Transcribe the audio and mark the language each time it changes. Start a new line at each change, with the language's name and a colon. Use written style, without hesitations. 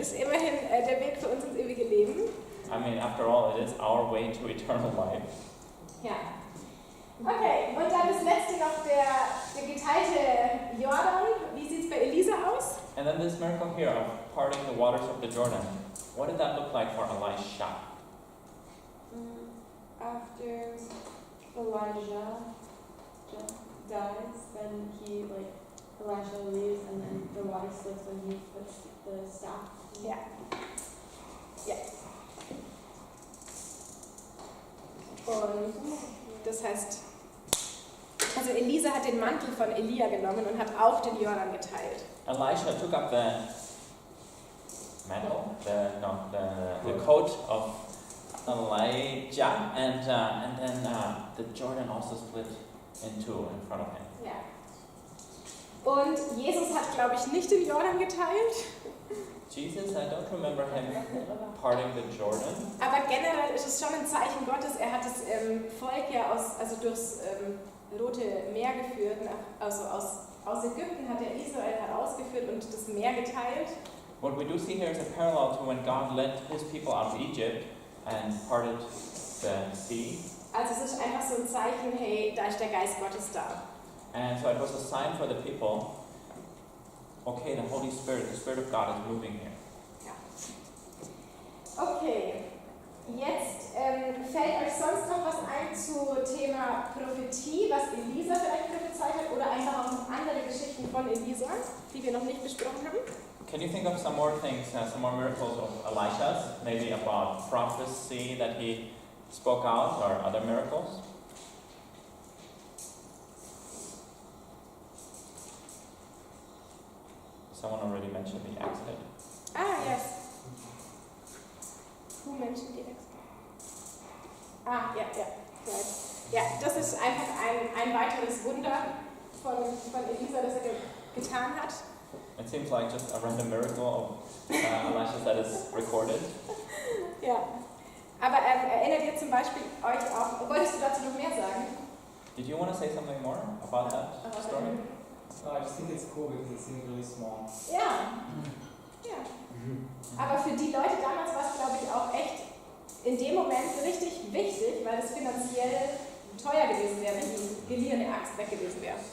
German: ist immerhin der Weg für uns ins ewige Leben.
English: I mean, after all, it is our way to eternal life.
German: Ja. Okay, und dann das letzte noch der geteilte Jordan. Wie sieht es bei Elisa aus?
English: And then this miracle here of parting the waters of the Jordan. What did that look like for Elisha? After Elijah dies, then Elisha leaves and then the water splits and he puts the staff.
German: Ja. Ja. Und das heißt, also Elisa hat den Mantel von Elia genommen und hat auch den Jordan geteilt.
English: Elisha took up the mantle, the coat of Elijah, and then the Jordan also split in two in front of him.
German: Ja. Und Jesus hat, glaube ich, nicht den Jordan geteilt.
English: Jesus, I don't remember him parting the Jordan.
German: Aber generell ist es schon ein Zeichen Gottes. Er hat das Volk ja durchs Rote Meer geführt, aus aus Ägypten hat er Israel herausgeführt und das Meer geteilt.
English: What we do see here is a parallel to when God led his people out of Egypt and parted the sea.
German: Also es ist einfach so ein Zeichen, hey, da ist der Geist Gottes da.
English: And so it was a sign for the people, okay, the Holy Spirit, the Spirit of God is moving here.
German: Okay, jetzt fällt euch sonst noch was ein zu Thema Prophetie, was Elisa vielleicht prophezeit hat, oder einfach auch noch andere Geschichten von Elisa, die wir noch nicht besprochen haben?
English: Can you think of some more things, some more miracles of Elisha's, maybe about prophecy that he spoke out or other miracles? Someone already mentioned the accident. Ah, yes. Who mentioned the accident?
German: Ah, ja, ja. Right. Ja, das ist einfach ein weiteres Wunder von Elisa, das er getan hat.
English: It seems like just a random miracle of Elisha's that is recorded.
German: Ja, aber erinnert ihr zum Beispiel euch auch, wolltest du dazu noch mehr sagen?
English: Did you want to say something more about that story? No, I just think it's cool because it seems really small.
German: Ja. Ja. Aber für die Leute damals war es, glaube ich, auch echt in dem Moment richtig wichtig, weil es finanziell teuer gewesen wäre, wenn die geliehene Axt weg gewesen wäre.